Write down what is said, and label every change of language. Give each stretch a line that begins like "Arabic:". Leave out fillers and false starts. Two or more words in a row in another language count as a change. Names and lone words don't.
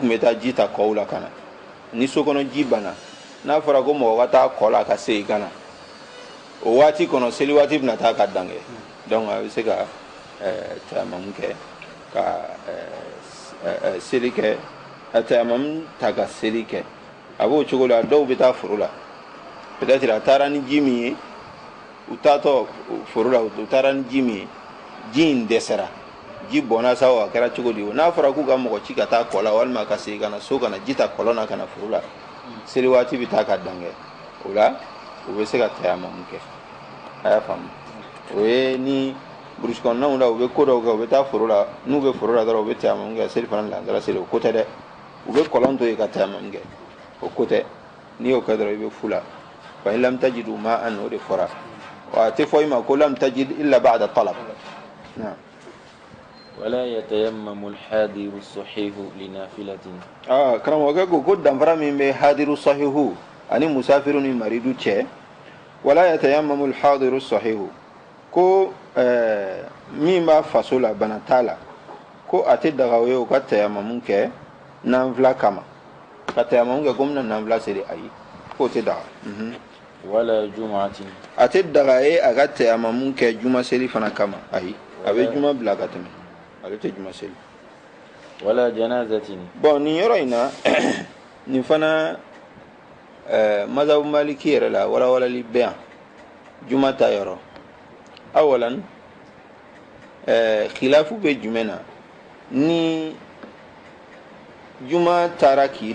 Bambara: tun bɛ taa ji ta kɔw la ka na ni sokɔnɔ ji banna n'a fɔra ko mɔgɔ ka taa kɔ la ka segin ka na o waati kɔnɔ seli waati bɛna taa ka dan kɛ donc a bɛ se ka tayamumu kɛ ka seli kɛ a tayamumu ta ka seli kɛ a b'o cogo la dɔw bɛ taa foro la peut-être a taara ni ji min ye u taatɔ foro la u taara ni ji min ye ji in dɛsɛra ji bɔnna sa o a kɛra cogo di n'a fɔra k'u ka mɔgɔ ci ka taa kɔ la walima ka segin ka na so ka na ji ta kɔlɔn na ka na foro la seli waati bɛ taa ka dan kɛ o la u bɛ se ka tayamumu kɛ a y'a faamu o ye ni burusi kɔnɔnaw la u bɛ ko dɔw kɛ u bɛ taa foro la n'u bɛ foro la dɔrɔn u bɛ tayamumu kɛ seli fana lansara seli o ko tɛ dɛ u bɛ kɔlɔn to yen ka tayamumu kɛ o ko tɛ n'i y'o kɛ dɔrɔn i bɛ fu la
Arabic: فإن لم تجدوا ماء
Bambara: o de fɔra wa a tɛ fɔ i ma ko
Arabic: لم تجد إلا بعد طلب ولا يتيمم الحاضر الصحيح لنافلة
Bambara: karamɔgɔkɛ ko danfara min bɛ
Arabic: حاضر صحيح
Bambara: ani musafiru ni maridu cɛ
Arabic: ولا يتيمم الحاضر الصحيح
Bambara: ko min b'a faso la bana t'a la ko a tɛ daga o ye o ka tayamumu kɛ nafila kama ka tayamumu kɛ ko n bɛna nafila seli ayi k'o tɛ daga
Arabic: ولا جمعة
Bambara: a tɛ daga ye a ka tayamumu kɛ juma seli fana kama ayi a bɛ juma bila ka tɛmɛ ale tɛ juma seli
Arabic: ولا جنازة
Bambara: bon nin yɔrɔ in na nin fana mazhabu maliki yɛrɛ la walawalali bɛ yan juma ta yɔrɔ awalan khilafu bɛ jumɛn na ni juma taara k'i